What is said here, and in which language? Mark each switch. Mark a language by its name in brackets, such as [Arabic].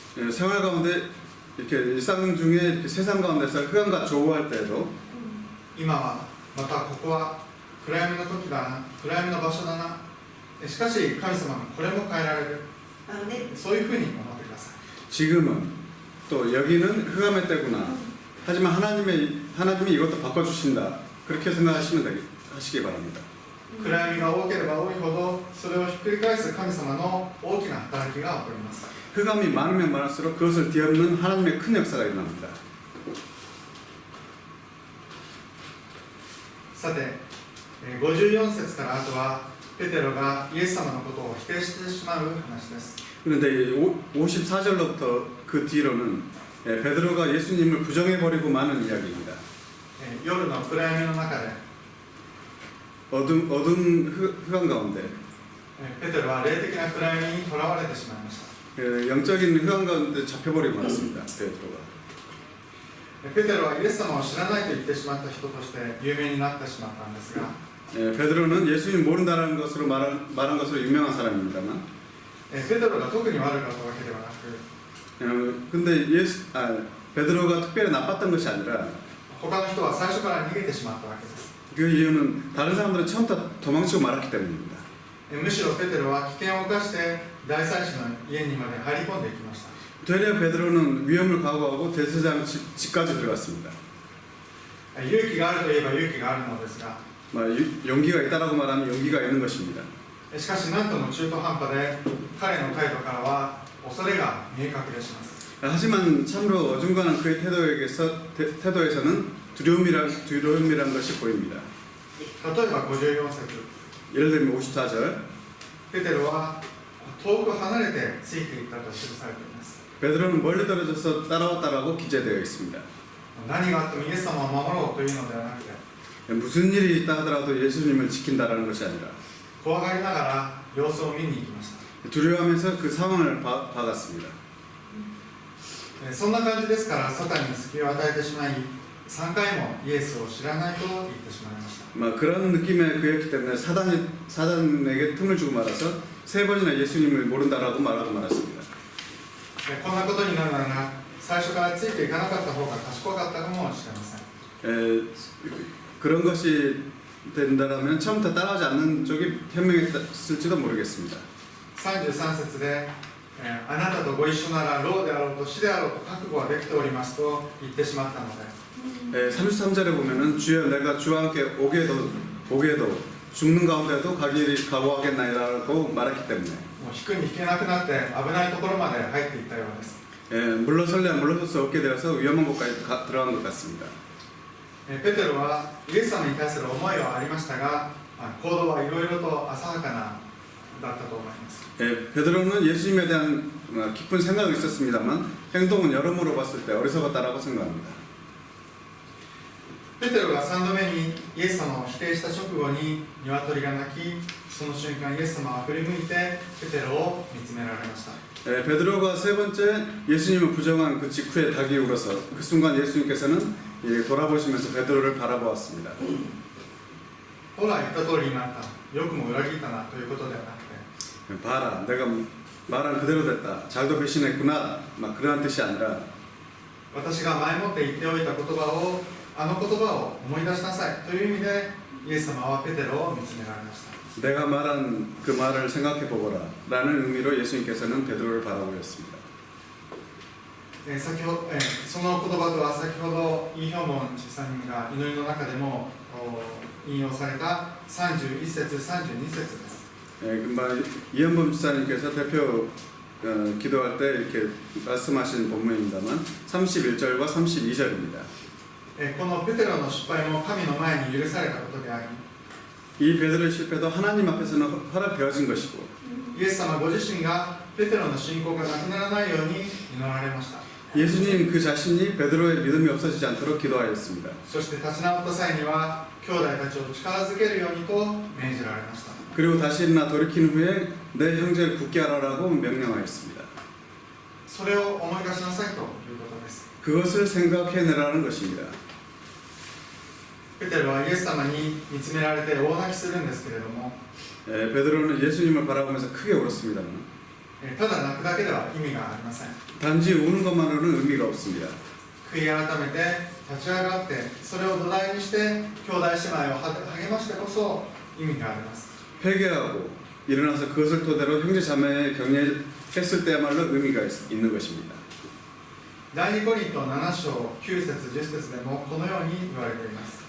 [Korean] 생활 가운데 이렇게 일상 중에 이렇게 세상 가운데서 흑암과 조우할 때에도 [Japanese] 今はまたここは暗闇の時だな、暗闇の場所だな、しかし神様がこれも変えられる、そういうふうに思ってください。 [Korean] 지금은 또 여기는 흑암의 때구나. 하지만 하나님이 이것도 바꿔주신다. 그렇게 생각하시면 하시기 바랍니다. [Japanese] 暗闇が多ければ多いほど、それをひっくり返す神様の大きな働きが起こります。 [Korean] 흑암이 많으면 많을수록 그것을 뒤엎는 하나님의 큰 역사가 일어납니다. [Japanese] さて、54節からあとはペテロがイエス様のことを否定してしまう話です。 [Korean] 그런데 54절로부터 그 뒤로는 베드로가 예수님을 부정해버리고 마는 이야기입니다. [Japanese] 夜の暗闇の中で [Korean] 어둠 흑암 가운데 [Japanese] ペテロは霊的な暗闇にとらわれてしまいました。 [Korean] 영적인 흑암 가운데 잡혀버리고 말았습니다. 베드로가. [Japanese] ペテロはイエス様を知らないと言ってしまった人として有名になってしまったんですが、 [Korean] 베드로는 예수님 모른다는 것으로 말한 것으로 유명한 사람입니다만 [Japanese] ペテロが特に悪かったわけではなく、 [Korean] 근데 베드로가 특별히 나빴던 것이 아니라 [Japanese] 他の人は最初から逃げてしまったわけです。 [Korean] 그 이유는 다른 사람들은 처음부터 도망치고 말았기 때문입니다. [Japanese] むしろペテロは危険を冒して大祭司の家にまで入り込んでいきました。 [Korean] 되려 베드로는 위험을 각오하고 대제사장 집까지 들어갔습니다. [Japanese] 勇気があるといえば勇気があるのですが、 [Korean] 용기가 있다라고 말하면 용기가 있는 것입니다. [Japanese] しかし何とも中途半端で彼の態度からは恐れが見え隠れします。 [Korean] 하지만 참으로 어중간한 그의 태도에서는 두려움이란 것이 보입니다. [Japanese] 例えば54節、 [Korean] 예를 들면 54절 [Japanese] ペテロは遠く離れてついていったと記されています。 [Korean] 베드로는 멀리 떨어져서 따라왔다라고 기재되어 있습니다. [Japanese] 何があってもイエス様を守ろうというのではなくて、 [Korean] 무슨 일이 있다 하더라도 예수님을 지킨다라는 것이 아니라 [Japanese] 怖がりながら様子を見に行きました。 [Korean] 두려워하면서 그 상황을 봐갔습니다. [Japanese] そんな感じですから、サタンに隙を与えてしまい、3回もイエスを知らないと言ってしまいました。 [Korean] 그런 느낌의 그였기 때문에 사단에게 틈을 주고 말아서 3번이나 예수님을 모른다라고 말하고 말았습니다. [Japanese] こんなことになるなら、最初からついていかなかった方が賢かったかもしれません。 [Korean] 그런 것이 된다라면 처음부터 따라하지 않는 쪽이 현명했을지도 모르겠습니다. [Japanese] 33節で、あなたとご一緒なら老であろうと死であろうと覚悟はできておりますと言ってしまったので、 [Korean] 33절에 보면은 주여 내가 주와 함께 오게도 죽는 가운데도 가기를 각오하겠나이라고 말했기 때문에 [Japanese] もう引くに引けなくなって危ないところまで入っていったようです。 [Korean] 물러설래야 물러설 수 없게 되어서 위험한 곳까지 들어간 것 같습니다. [Japanese] ペテロはイエス様に対する思いはありましたが、行動はいろいろと浅はかなだったと思います。 [Korean] 베드로는 예수님에 대한 깊은 생각이 있었습니다만 행동은 여러모로 봤을 때 어리석었다라고 생각합니다. [Japanese] ペテロが3度目にイエス様を否定した直後に鶏が鳴き、その瞬間イエス様は振り向いてペテロを見つめられました。 [Korean] 베드로가 세 번째 예수님을 부정한 그 직후에 닭이 울어서 그 순간 예수님께서는 돌아보시면서 베드로를 바라보았습니다. [Japanese] ほら言った通りになった、よくも裏切ったなということではなくて、 [Korean] 봐라, 내가 말한 그대로 됐다. 잘도 배신했구나. 막 그러한 뜻이 아니라 [Japanese] 私が前もって言っておいた言葉を、あの言葉を思い出しなさいという意味でイエス様はペテロを見つめられました。 [Korean] 내가 말한 그 말을 생각해 보거라 라는 의미로 예수님께서는 베드로를 바라보셨습니다. [Japanese] その言葉とは先ほどイ・ヒョモンさんが祈りの中でも引用された31節、32節です。 [Korean] 이현범 집사님께서 대표 기도할 때 이렇게 말씀하신 본문입니다만 31절과 32절입니다. [Japanese] このペテロの失敗も神の前に許されたことであり、 [Korean] 이 베드로의 실패도 하나님 앞에서는 허락되어진 것이고 [Japanese] イエス様ご自身がペテロの信仰がなくならないように祈られました。 [Korean] 예수님 그 자신이 베드로의 믿음이 없어지지 않도록 기도하였습니다. [Japanese] そして立ち直った際には兄弟たちを力づけるようにと命じられました。 [Korean] 그리고 다시 일어나 돌이킨 후에 내 형제를 굳게 하라고 명령하였습니다. [Japanese] それを思い出しなさいということです。 [Korean] 그것을 생각해내라는 것입니다. [Japanese] ペテロはイエス様に見つめられて大泣きするんですけれども、 [Korean] 베드로는 예수님을 바라보면서 크게 울었습니다만 [Japanese] ただ泣くだけでは意味がありません。 [Korean] 단지 우는 것만으로는 의미가 없습니다. [Japanese] 悔い改めて立ち上がって、それを土台にして兄弟姉妹を励ましてこそ意味があります。 [Korean] 회개하고 일어나서 그것을 토대로 형제 자매에 격려했을 때야말로 의미가 있는 것입니다. [Japanese] 第2コリント7章9節10節でもこのように言われています。